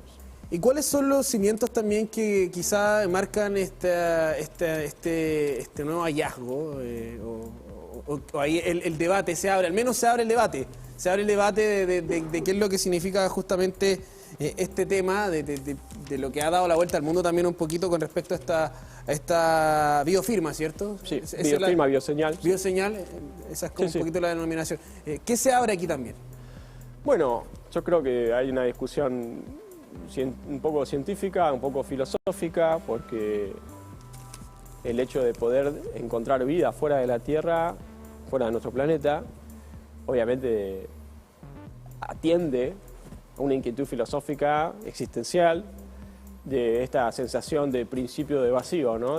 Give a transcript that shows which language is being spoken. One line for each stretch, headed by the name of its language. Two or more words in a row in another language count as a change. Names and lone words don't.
Spanish: ¿Y cuáles son los cimientos también que quizá marcan este nuevo hallazgo? O ahí el debate se abre, al menos se abre el debate. Se abre el debate de qué es lo que significa justamente este tema, de lo que ha dado la vuelta al mundo también un poquito con respecto a esta biofirma, ¿cierto? Sí, biofirma, bioseñal. Bioseñal, esa es como un poquito la denominación. ¿Qué se abre aquí también? Bueno, yo creo que hay una discusión un poco científica, un poco filosófica, porque el hecho de poder encontrar vida fuera de la Tierra, fuera de nuestro planeta, obviamente atiende a una inquietud filosófica existencial de esta sensación de principio de vacío, ¿no?